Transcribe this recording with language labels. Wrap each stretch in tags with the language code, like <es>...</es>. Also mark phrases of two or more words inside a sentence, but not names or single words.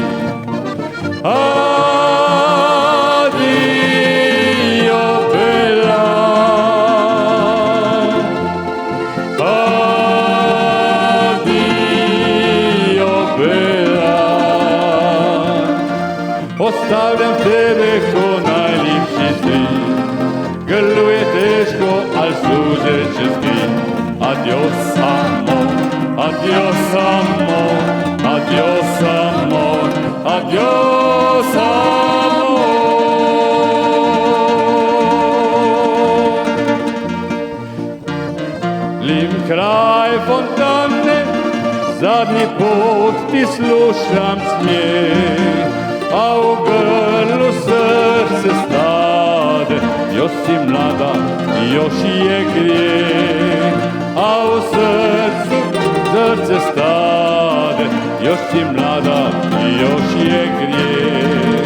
<hr>Adio bela, adio bela. Ostavljam tebe ko najljepši cvit, grlu je teško, al suze će skrit.</hr> <es>Adios amor, adios amor, adios amor, adios amor.</es> <hr>Lim kraj fontane, zadnji put ti slušam smijeh, a u grlu srce stade, još si mlada, još je grijeh. A u srcu stade, još si mlada, još je grijeh.</hr>